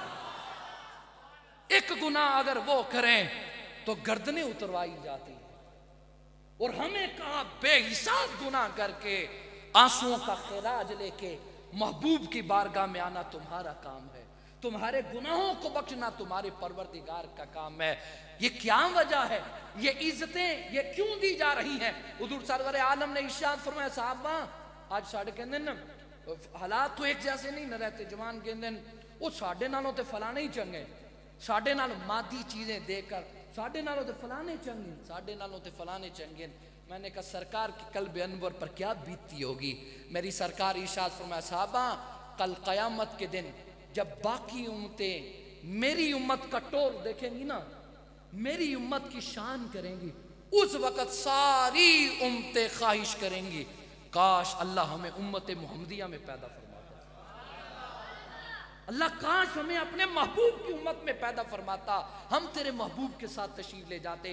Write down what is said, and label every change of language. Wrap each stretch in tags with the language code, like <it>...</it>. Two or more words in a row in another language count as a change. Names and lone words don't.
<ur>ایک گناہ اگر وہ کریں تو گردنیں اتروائی جاتی ہیں اور ہمیں کہا بے حساب گناہ کر کے آنسوؤں کا خراج لے کے محبوب کی بارگاہ میں آنا تمہارا کام ہے، تمہارے گناہوں کو بخشنا تمہارے پروردگار کا کام ہے۔ یہ کیا وجہ ہے؟ یہ عزتیں یہ کیوں دی جا رہی ہیں؟ حضور سرور عالم نے ارشاد فرمایا صحابہ</ur> <pa>آج ساڑھے کہندے نا</pa> <ur>حالات تو ایک جیسے نہیں نہ رہتے،</ur> <pa>جوان کہندے وہ ساڑھے نالوں تے فلانے ہی چنگے، ساڑھے نال</pa> <ur>مادی چیزیں دے کر</ur> <pa>ساڈے نالوں تے فلانے چنگے، ساڈے نالوں تے فلانے چنگے۔</pa> <ur>میں نے کہا سرکار کی قلب انور پر کیا بیتتی ہوگی۔ میری سرکار ارشاد فرمایا صحابہ کل قیامت کے دن جب باقی امتیں میری امت کا ٹور دیکھیں گی نا، میری امت کی شان کریں گی، اس وقت ساری امتیں خواہش کریں گی کاش اللہ ہمیں امت محمدیہ میں پیدا فرماتا، اللہ کاش ہمیں اپنے محبوب کی امت میں پیدا فرماتا، ہم تیرے محبوب کے ساتھ تشریف لے جاتے۔</ur>